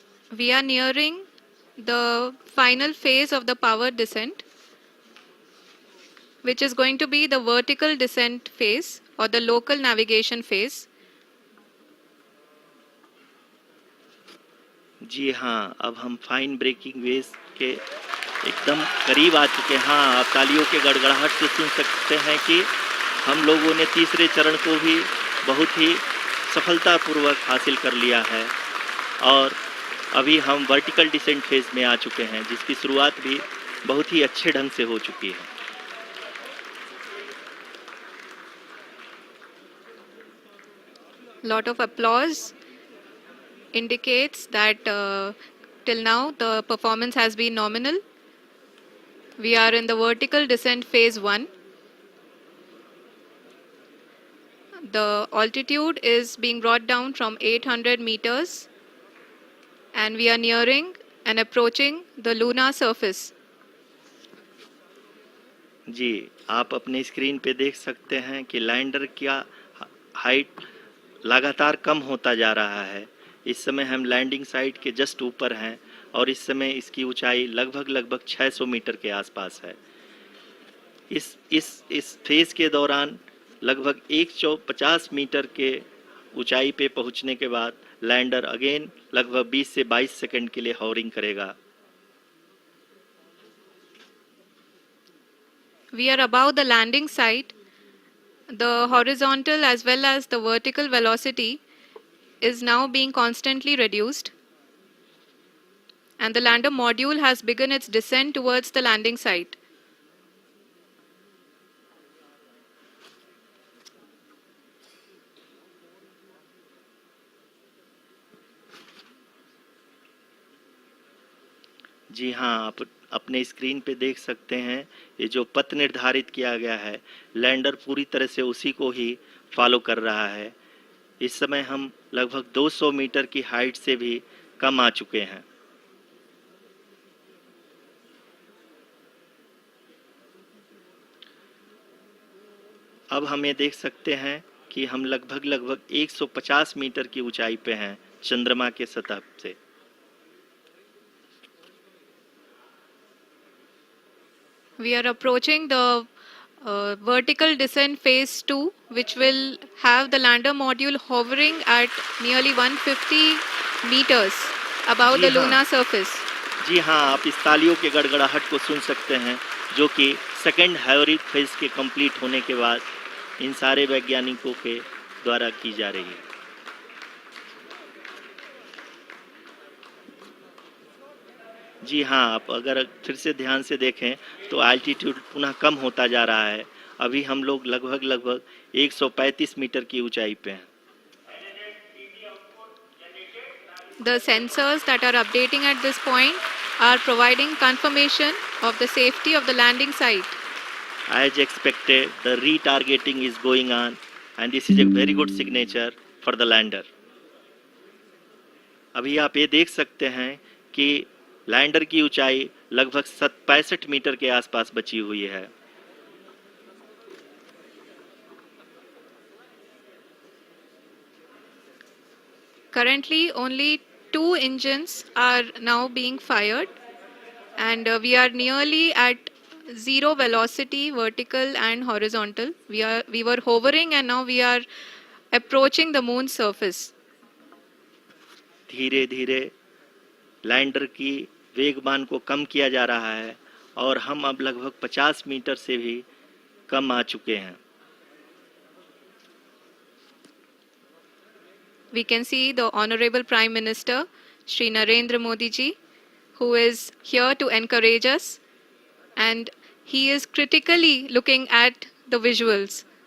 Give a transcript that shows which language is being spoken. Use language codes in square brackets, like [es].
[en] We are nearing the final phase of the power descent, which is going to be the vertical descent phase or the local navigation phase. [hi] जी हाँ, अब हम fine breaking wave के एकदम करीब आ चुके हैं। हाँ, आप तालियों के गड़गड़ाहट से सुन सकते हैं कि हम लोगों ने तीसरे चरण को भी बहुत ही सफलतापूर्वक हासिल कर लिया है और अभी हम वर्टिकल डिसेंट फेज में आ चुके हैं, जिसकी शुरुआत भी बहुत ही अच्छे ढंग से हो चुकी है। [en] Lot of applause indicates that till now the performance has been nominal. We are in the vertical descent phase 1. The altitude is being brought down from 800 meters and we are nearing and approaching the lunar surface. [hi] जी, आप अपने screen पे देख सकते हैं कि lander का height लगातार कम होता जा रहा है। इस समय हम लैंडिंग साइट के जस्ट ऊपर हैं और इस समय इसकी ऊंचाई लगभग 600 मीटर के आसपास है। इस फेज के दौरान लगभग 150 मीटर के ऊंचाई पे पहुंचने के बाद लैंडर अगेन लगभग 20 से 22 सेकंड के लिए हॉवरिंग करेगा। [en] We are above the landing site. The horizontal as well as the vertical velocity is now being constantly reduced. And the lander module has begun its descent towards the landing site. [hi] जी हाँ, आप अपने screen पे देख सकते हैं ये जो पथ निर्धारित किया गया है, लैंडर पूरी तरह से उसी को ही फॉलो कर रहा है। इस समय हम लगभग 200 मीटर की हाइट से भी कम आ चुके हैं। अब हम ये देख सकते हैं कि हम लगभग 150 मीटर की ऊंचाई पे हैं चंद्रमा के सतह से। [en] We are approaching the vertical descent phase 2, which will have the lander module hovering at nearly 150 meters above the lunar surface. [hi] जी हाँ, आप इस तालियों के गड़गड़ाहट को सुन सकते हैं, जो कि सेकंड हाइवरिक फेज के कंप्लीट होने के बाद इन सारे वैज्ञानिकों के द्वारा की जा रही है। जी हाँ, आप अगर फिर से ध्यान से देखें तो एल्टीट्यूड पुनः कम होता जा रहा है। अभी हम लोग लगभग 135 मीटर की ऊंचाई पे हैं। [en] The sensors that are updating at this point are providing confirmation of the safety of the landing site. As expected, the retargeting is going on and this is a very good signature for the lander. [hi] अभी आप ये देख सकते हैं कि lander की ऊंचाई लगभग 65 मीटर के आसपास बची हुई है। [en] Currently, only 2 engines are now being fired, and we are nearly at zero velocity, vertical and horizontal. We were hovering, and now we are approaching the moon's surface. [hi] धीरे धीरे लैंडर की वेगमान को कम किया जा रहा है और हम अब लगभग 50 मीटर से भी कम आ चुके हैं। [en] We can see the Honorable Prime Minister, Shri Narendra Modi ji, who is here to encourage us, and he is critically looking at the visuals.